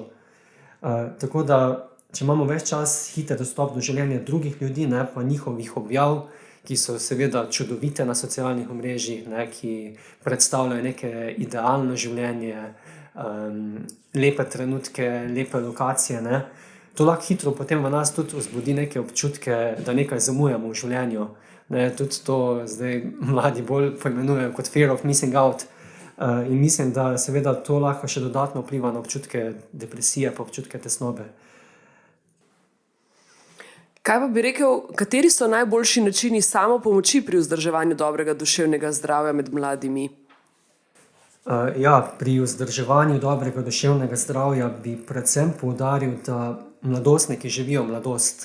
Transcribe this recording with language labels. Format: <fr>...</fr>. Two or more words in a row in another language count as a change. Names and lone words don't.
<sl>Tako da, če imamo ves čas hiter dostop do življenja drugih ljudi, ne, pa njihovih objav, ki so seveda čudovite na socialnih omrežjih, ne, ki predstavljajo neke idealno življenje, lepe trenutke, lepe lokacije, ne. To lahko hitro potem v nas tudi vzbudi neke občutke, da nekaj zamujamo v življenju. Ne, tudi to zdaj mladi bolj poimenujejo kot</sl> <en>fear of missing out.</en> <sl>In mislim, da seveda to lahko še dodatno vpliva na občutke depresije pa občutke tesnobe. Kaj pa bi rekel, kateri so najboljši načini samopomoči pri vzdrževanju dobrega duševnega zdravja med mladimi? Ja, pri vzdrževanju dobrega duševnega zdravja bi predvsem poudaril, da mladostniki živijo mladost.</sl>